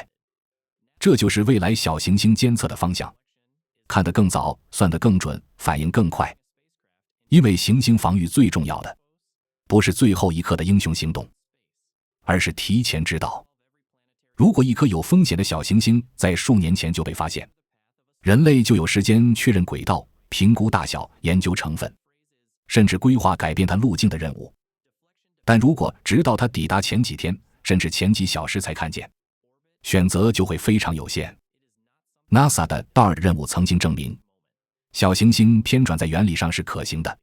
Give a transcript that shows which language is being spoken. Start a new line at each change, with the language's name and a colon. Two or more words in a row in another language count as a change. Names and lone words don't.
Chinese: 這就是未來小行星監測的方向，看得更早，算得更準，反應更快。因為行星防禦最重要的，不是最後一刻的英雄行動，而是提前知道。如果一顆有風險的小行星在數年前就被發現，人類就有時間確認軌道、評估大小、研究成分，甚至規劃改變它路徑的任務。但如果直到它抵達前幾天，甚至前幾小時才看見，選擇就會非常有限。NASA 的 DART 任務曾經證明，小行星偏轉在原理上是可行的。